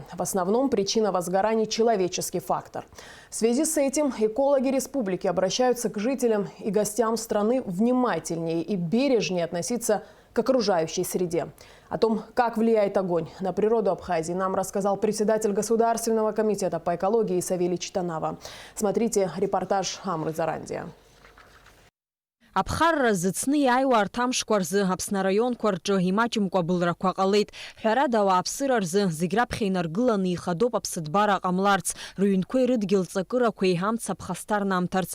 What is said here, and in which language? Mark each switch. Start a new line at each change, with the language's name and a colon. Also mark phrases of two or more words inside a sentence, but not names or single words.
Russian: В основном причина возгораний – человеческий фактор. В связи с этим экологи республики обращаются к жителям и гостям страны внимательнее и бережнее относиться к окружающей среде. О том, как влияет огонь на природу Абхазии, нам рассказал председатель Государственного комитета по экологии Савелий Читанава. Смотрите репортаж Амры Зарандия.
Abkhazian: Абхарра зыцны иааиуа арҭ амшқәа рзы Аԥсны араионқәа рҿы имаҷымкәа абылрақәа ҟалеит. Ҳәарада, ауааԥсыра рзы зегь раԥхьа инаргыланы ихадоуп аԥсыҭбара ҟамларц, рыҩнқәеи рыдгьыл ҵакырақәеи амца ԥхасҭа рнамҭарц.